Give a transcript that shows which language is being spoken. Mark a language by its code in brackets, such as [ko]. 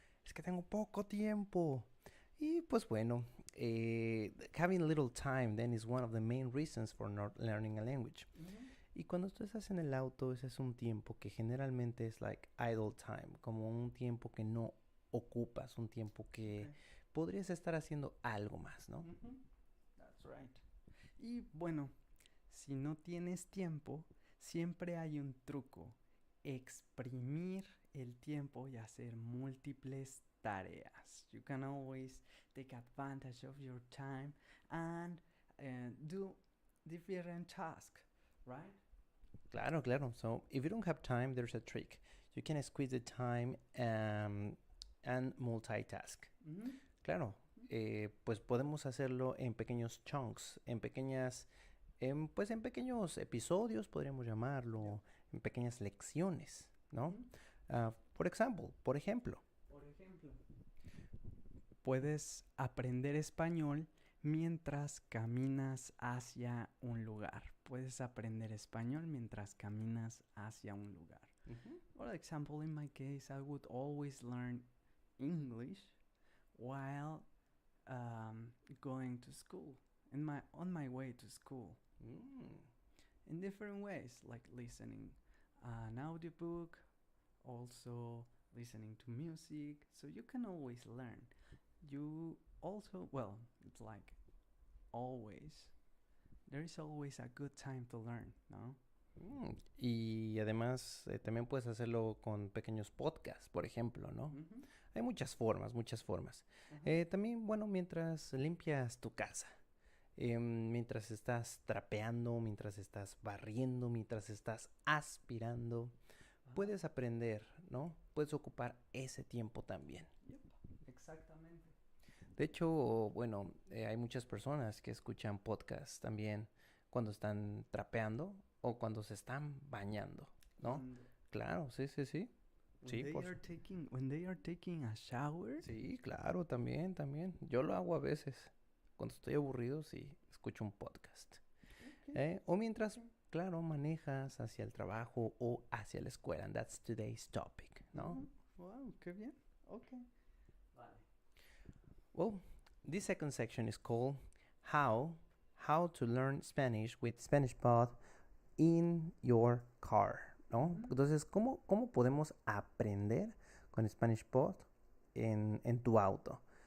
[es] es que tengo poco tiempo. Y pues bueno, [en] having little time then is one of the main reasons for not learning a language. [es] Y cuando tú estás en el auto, ese es un tiempo que generalmente es [en] like idle time, [es] como un tiempo que no ocupas, un tiempo que [en] Okay. [es] podrías estar haciendo algo más, ¿no? [en] That's right. [es] Y bueno, si no tienes tiempo, siempre hay un truco. Exprimir el tiempo y hacer múltiples tareas. [en] You can always take advantage of your time and do different tasks, right? [es] Claro, claro. [en] So if you don't have time, there's a trick. You can squeeze the time and multitask. [es] Claro, pues podemos hacerlo en pequeños chunks, en pequeñas, pues en pequeños episodios, podríamos llamarlo, en pequeñas lecciones, ¿no? Por ejemplo, Por ejemplo, puedes aprender español mientras caminas hacia un lugar. Puedes aprender español mientras caminas hacia un lugar. [en] For example, in my case, I would always learn English while going to school, on my way to school, in different ways, like listening an audiobook, also listening to music. So you can always learn. You also, well, it's like always. There is always a good time to learn, no? [es] Y además también puedes hacerlo con pequeños podcasts, por ejemplo, ¿no? Hay muchas formas, muchas formas. También, bueno, mientras limpias tu casa, mientras estás trapeando, mientras estás barriendo, mientras estás aspirando, puedes aprender, ¿no? Puedes ocupar ese tiempo también. Yep, exactamente. De hecho, bueno, hay muchas personas que escuchan podcasts también cuando están trapeando o cuando se están bañando, ¿no? Claro, sí, sí, sí. Sí, [en] When they are taking a shower. [es] Sí, claro, también, también. Yo lo hago a veces. Cuando estoy aburrido, sí, escucho un podcast. [en] Okay. [es] O mientras, claro, manejas hacia el trabajo o hacia la escuela. [en] And that's today's topic, ¿no? [es] Wow, qué bien. Okay. Vale. [en] Well, this second section is called How to Learn Spanish with SpanishPod in Your Car, ¿no? [es] Entonces, ¿cómo podemos aprender con SpanishPod en tu auto?